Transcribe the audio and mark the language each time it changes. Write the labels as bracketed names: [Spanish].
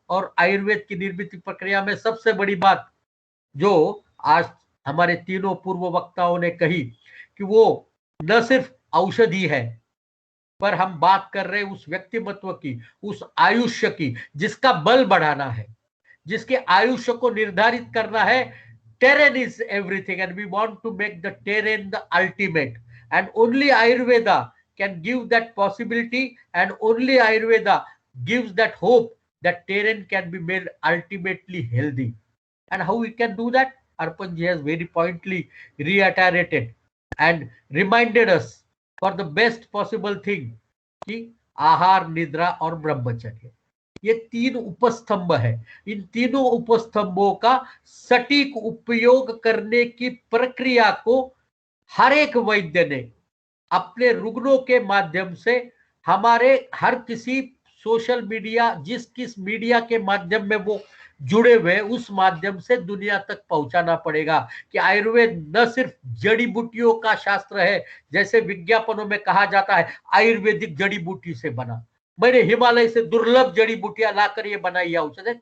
[Hindi] और आयुर्वेद की निर्मित प्रक्रिया में सबसे बड़ी बात जो आज हमारे तीनों पूर्व वक्ताओं ने कही कि वो न सिर्फ औषधि है, पर हम बात कर रहे हैं उस व्यक्तिमत्व की, उस आयुष्य की, जिसका बल बढ़ाना है, जिसके आयुष्य को निर्धारित करना है। [English] Terrain is everything and we want to make the terrain the ultimate, and only Ayurveda can give that possibility, and only Ayurveda gives that hope that terrain can be made ultimately healthy. And how we can do that? Arpan ji has very pointedly reiterated and reminded us for the best possible thing [Hindi] कि आहार, निद्रा और ब्रह्मचर्य, ये तीन उपस्तंभ है। इन तीनों उपस्तंभों का सटीक उपयोग करने की प्रक्रिया को हर एक वैद्य ने अपने रुग्णों के माध्यम से, हमारे हर किसी सोशल मीडिया, जिस किस मीडिया के माध्यम में वो जुड़े हुए, उस माध्यम से दुनिया तक पहुंचाना पड़ेगा कि आयुर्वेद न सिर्फ जड़ी बूटियों का शास्त्र है, जैसे विज्ञापनों में कहा जाता है आयुर्वेदिक जड़ी बूटी से बना, मैंने हिमालय से दुर्लभ जड़ी बूटियां लाकर ये बनाई औषध।